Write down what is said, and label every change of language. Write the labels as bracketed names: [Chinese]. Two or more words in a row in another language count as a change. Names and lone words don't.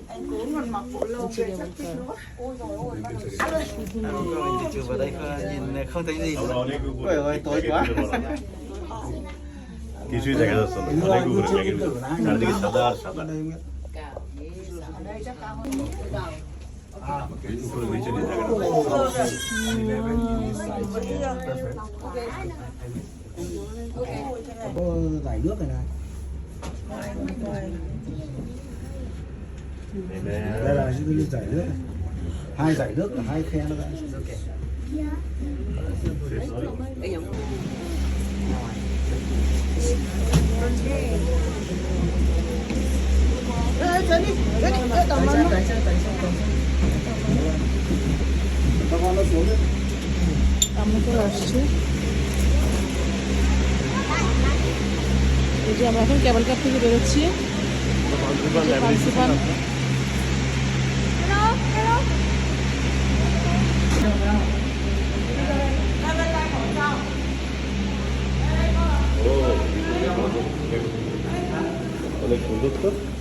[Bangla] আমরা অনেক উপরে, কিছুই দেখা যাচ্ছে না, অনেক উপরে মেঘের ভিতরে, চারিদিকে সাদা আর সাদা। উপরে নিচে নিয়ে দেখা [Vietnamese] Có giải nước này này. Đây là những giải nước này. 2 giải nước là 2 khe nó vậy. Các con nó xuống đấy. [Bangla] আমরা চলে আসছি। এই যে আমরা এখন [English] cable car [Bangla] থেকে বেরোচ্ছি। পানসিপান অনেক সুন্দর তো।